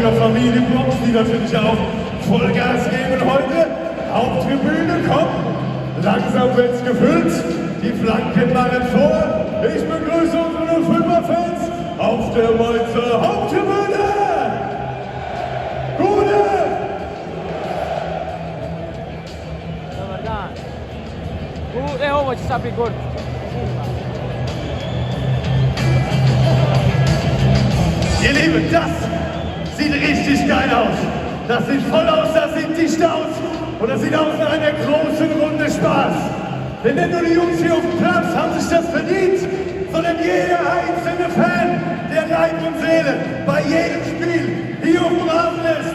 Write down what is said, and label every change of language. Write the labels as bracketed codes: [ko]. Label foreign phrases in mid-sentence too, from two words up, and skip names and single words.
[de] Maschinerie, die Blocks, die natürlich auch Vollgas geben heute. Haupttribüne kommt, langsam wird's gefüllt, die Flanken machen vor. Ich begrüße unsere 05er-Fans auf der Mainzer Haupttribüne. Gute! [hr] Ovo će sad biti gol. [de] Ihr Lieben, das sieht richtig geil aus. Das sieht voll aus, das sieht dicht aus. Und das sieht aus nach einer großen Runde Spaß. Denn nicht nur die Jungs hier auf dem Platz haben sich das verdient, sondern jeder einzelne Fan, der Leib und Seele bei jedem Spiel hier auf dem Rasen lässt.